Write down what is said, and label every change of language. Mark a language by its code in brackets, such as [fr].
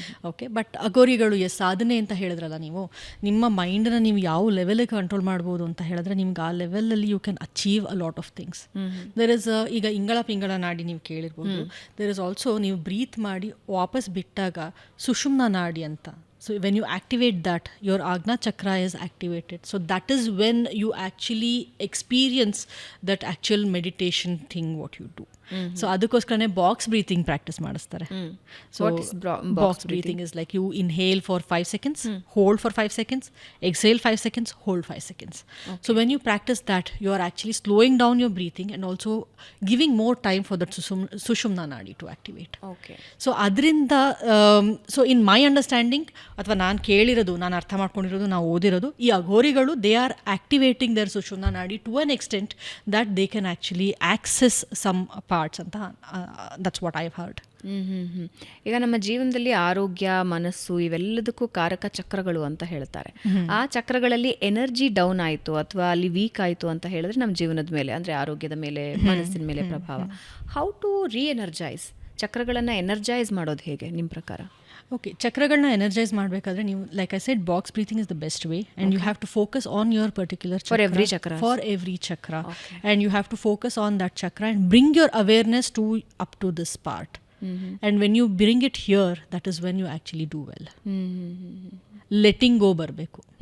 [kn] Okay, but ಅಘೋರಿಗಳು ಸಾಧನೆ ಅಂತ ಹೇಳಿದ್ರಲ್ಲ ನೀವು, ನಿಮ್ಮ ಮೈಂಡನ್ನ ನೀವು ಯಾವ ಲೆವೆಲಿಗೆ ಕಂಟ್ರೋಲ್ ಮಾಡ್ಬೋದು ಅಂತ ಹೇಳಿದ್ರೆ ನಿಮ್ಗೆ ಆ ಲೆವೆಲಲ್ಲಿ [en] You can achieve a lot of things. [kn] There is ಈಗ ಇಂಗಳ ಪಿಂಗಳ ನಾಡಿ ನೀವು ಕೇಳಿರ್ಬೋದು. [en] there is also [kn] ನೀವು ಬ್ರೀತ್ ಮಾಡಿ ವಾಪಸ್ ಬಿಟ್ಟಾಗ ಸುಷುಮ್ನ ನಾಡಿ ಅಂತ. [en] So when you activate that, your Agna chakra is activated. So that is when you actually experience that actual meditation thing what you do. So [kn] ಅದಕ್ಕೋಸ್ಕರನೇ ಬಾಕ್ಸ್ ಬ್ರೀತಿಂಗ್ ಪ್ರಾಕ್ಟೀಸ್ ಮಾಡಿಸ್ತಾರೆ. [en] So box breathing is like you inhale for 5 seconds, hold for 5 seconds, exhale 5 seconds, hold 5 seconds. So when you practice that, you are actually slowing down your breathing and also giving more time for that Sushumna nadi to activate. Okay. So ಅದರಿಂದ so in my understanding, [kn] ಅಥವಾ ನಾನು ಕೇಳಿರೋದು, ನಾನು ಅರ್ಥ ಮಾಡ್ಕೊಂಡಿರೋದು, ನಾವು ಓದಿರೋದು, ಈ ಅಘೋರಿಗಳು [en] They are activating their Sushumna nadi to an extent that they can actually access some parts ಅಂತ. That's what I have heard. [kn] ಈಗ ನಮ್ಮ ಜೀವನದಲ್ಲಿ ಆರೋಗ್ಯ, ಮನಸ್ಸು ಇವೆಲ್ಲದಕ್ಕೂ ಕಾರಕ ಚಕ್ರಗಳು ಅಂತ ಹೇಳ್ತಾರೆ. ಆ ಚಕ್ರಗಳಲ್ಲಿ ಎನರ್ಜಿ ಡೌನ್ ಆಯಿತು ಅಥವಾ ಅಲ್ಲಿ ವೀಕ್ ಆಯಿತು ಅಂತ ಹೇಳಿದ್ರೆ ನಮ್ಮ ಜೀವನದ ಮೇಲೆ, ಅಂದರೆ ಆರೋಗ್ಯದ ಮೇಲೆ, ಮನಸ್ಸಿನ ಮೇಲೆ ಪ್ರಭಾವ. [en] how to re-energize [kn] ಚಕ್ರಗಳನ್ನು ಎನರ್ಜೈಸ್ ಮಾಡೋದು ಹೇಗೆ ನಿಮ್ಮ ಪ್ರಕಾರ? [en] okay, [kn] ಚಕ್ರಗಳನ್ನ ಎನರ್ಜೈಸ್ ಮಾಡಬೇಕಾದ್ರೆ ನೀವು, [en] Like I said, box breathing is the best way, and you have to focus on your particular chakra. For every chakra, and you have to focus on that chakra and bring your awareness to up to this part. And when you bring it here, that is when you actually do well. Letting go [kn] ಬರಬೇಕು.